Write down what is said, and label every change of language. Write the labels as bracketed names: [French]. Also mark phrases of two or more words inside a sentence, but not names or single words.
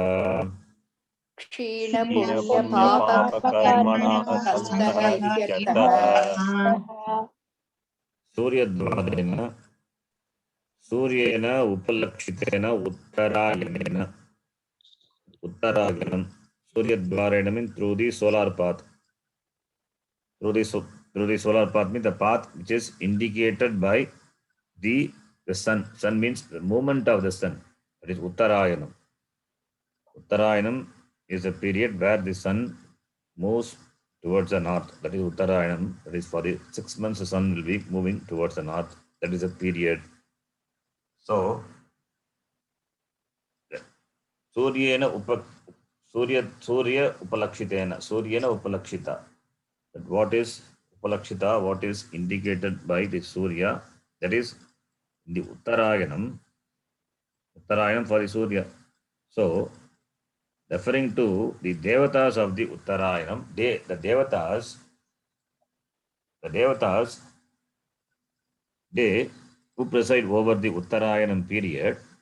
[Sanskrit] क्षीणपुण्यपापकर्मणः सन्तः इत्यर्थः. सूर्यद्वारेण सूर्येण उपलक्षितेन उत्तरायणं. [English] Suryadvarena means through the solar path. Through the solar path means the path which is indicated by the sun. Sun means the movement of the sun. That is Uttarayanam. Uttarayanam is a period where the sun moves towards the north. That is Uttarayanam. That is for the 6 months the sun will be moving towards the north. That is a period. So, [Sanskrit] Surya upalakshitena. Suryena upalakshita. [English] But what is upalakshita? What is indicated by the Surya? That is the Uttarayanam. Uttarayanam for the Surya. So, referring to the devatas of the Uttarayanam, the devatas, they who preside over the Uttarayanam period.